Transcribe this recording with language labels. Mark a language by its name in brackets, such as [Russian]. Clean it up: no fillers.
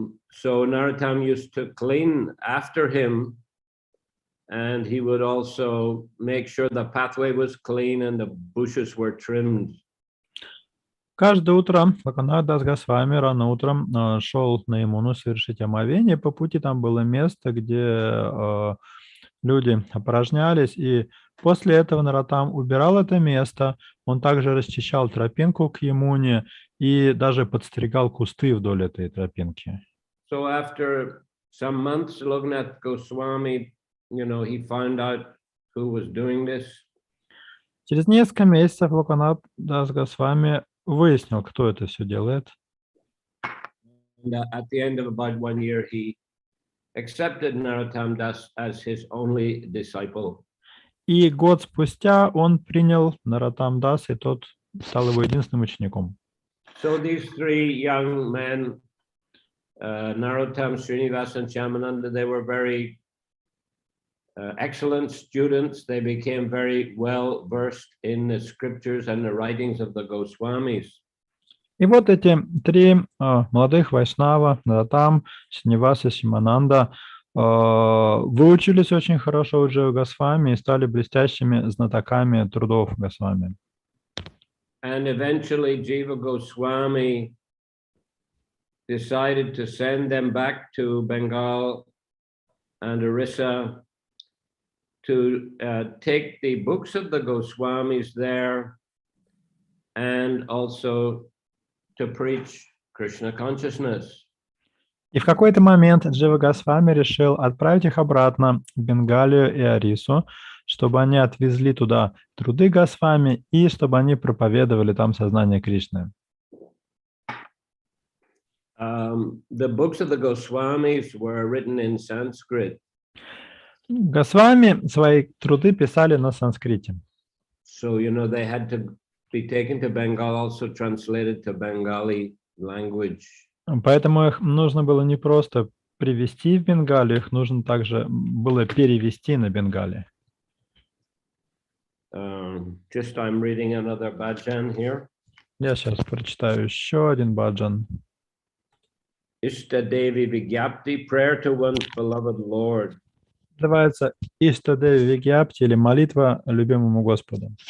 [English] So Narottam used to clean after him, and he would also make sure the pathway was clean and the bushes were trimmed. [Russian] Каждое утро Локанат Дас Госвами рано утром шел на Ямуну совершить омовение. По пути там было место, где люди опорожнялись, и после этого Нароттам убирал это место. Он также расчищал тропинку к Ямуне и даже подстригал кусты вдоль этой тропинки. [English] So after some months, Lokanath Goswami, he found out who was doing this. [Russian] Через несколько месяцев Локанат Дас Госвами выяснил, кто это все делает. [English] And at the end of about 1 year, he accepted Narottam Das as his only disciple. [Russian] И год спустя он принял Нароттам Дас, и тот стал его единственным учеником. [English] So these three young men, Narottam, Srinivas, and Shyamananda, they were very excellent students. They became very well versed in the scriptures and the writings of the Goswamis. [Russian] И вот эти три молодых вайшнава, Нароттам, Шринивас и Шьямананда, выучились очень хорошо у Дживы Госвами и стали блестящими знатоками трудов Госвами. [English] And eventually Jiva Goswami decided to send them back to Bengal and Orissa to take the books of the Goswamis there and also to preach Krishna consciousness. [Russian] И в какой-то момент Джива Госвами решил отправить их обратно в Бенгалию и Орису, чтобы они отвезли туда труды Госвами и чтобы они проповедовали там сознание Кришны. [English] The books of the Goswamis were written in Sanskrit. [Russian] Госвами свои труды писали на санскрите. [English] So, they had to be taken to Bengal, also translated to Bengali language. [Russian] Поэтому их нужно было не просто привезти в Бенгалию, их нужно также было перевести на Бенгалии. [English] Just I'm reading another bhajan here. [Russian] Я сейчас прочитаю еще один баджан. [English] Ishtadevi Vigyapti, prayer to one's beloved Lord. [Russian] Называется Иштадеви Вигьяпти или молитва любимому Господу.